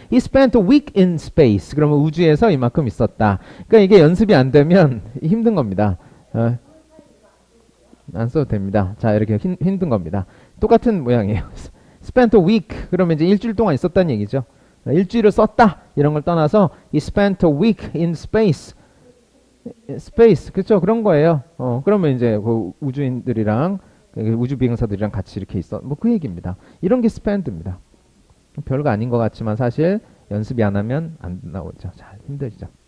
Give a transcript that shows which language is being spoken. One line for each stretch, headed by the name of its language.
English: He spent a week in space.
Korean: 그러면 우주에서 이만큼 있었다. 그러니까 이게 연습이 안 되면 힘든 겁니다. 안 써도 됩니다. 자, 이렇게 힘든 겁니다. 똑같은 모양이에요.
English: spent a week.
Korean: 그러면 이제 일주일 동안 있었다는 얘기죠. 일주일을 썼다. 이런 걸 떠나서
English: he spent a week in space.
Korean: space. 그렇죠? 그런 거예요. 그러면 이제 그 우주인들이랑 우주 비행사들이랑 같이 이렇게 있어. 뭐 그 얘기입니다. 이런 게 spend입니다. 별거 아닌 것 같지만 사실 연습이 안 하면 안 나오죠. 잘 힘들죠.